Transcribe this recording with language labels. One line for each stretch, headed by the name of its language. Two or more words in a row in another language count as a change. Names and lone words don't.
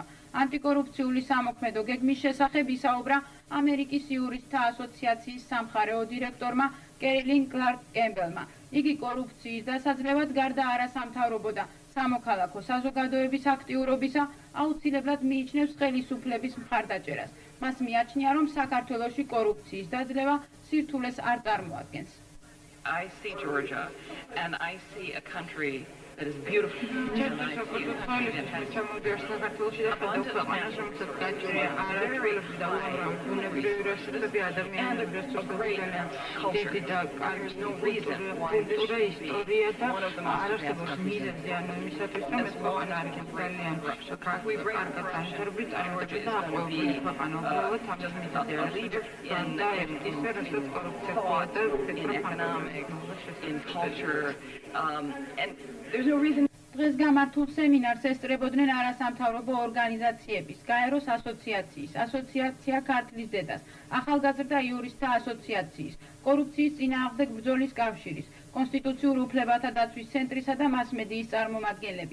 Georgian: ანტიკორუფციული სამოქმედო გეგმის შესახებ ისაუბრა ამერიკის იურისტთა ასოციაციის სამხარეო დირექტორმა კერილინ კლარკ კემბელმა. იგი კორუფციის დასაძლევად გარდა არასამთავრობო და სამოქალაქო საზოგადოების აქტიურობისა აუცილებლად მიიჩნევს ხელისუფლების მხარდაჭერას. მას მიაჩნია, რომ საქართველოში კორუფციის დაძლევა სირთულეს არ წარმოადგენს.
English: I see Georgia and I see a country that is beautiful. And a great immense culture. There's no reason why this should be one of the most advanced countries in the world. As long as we bring our corruption, Georgia is going to be a leader in economics, in culture, and there's no reason.
Georgian: დღეს გამართულ სემინარს ესწრებოდნენ არასამთავრობო ორგანიზაციების, გაეროს ასოციაციის, ასოციაცია ქართლის დედას, ახალგაზრდა იურისტთა ასოციაციის, კორუფციის წინააღმდეგ ბრძოლის კავშირის, კონსტიტუციურ უფლებათა დაცვის ცენტრისა და მასმედიის წარმომადგენლები.